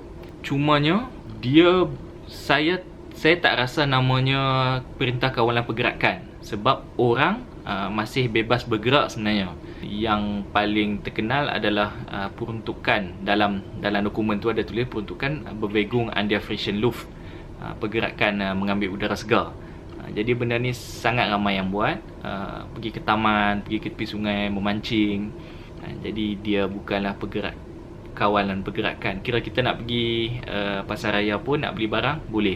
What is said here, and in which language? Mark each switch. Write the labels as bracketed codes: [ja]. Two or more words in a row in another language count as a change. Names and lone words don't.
[ms] Cumanya saya tak rasa namanya Perintah Kawalan Pergerakan. Sebab orang masih bebas bergerak sebenarnya. Yang paling terkenal adalah peruntukan dalam dokumen tu ada tulis peruntukan [de] Bewegung an der frischen Luft, [ms] pergerakan mengambil udara segar. Jadi benda ni sangat ramai yang buat, pergi ke taman, pergi ke tepi sungai, memancing. Jadi dia bukanlah kawalan pergerakan. Kira kita nak pergi pasar raya pun nak beli barang boleh.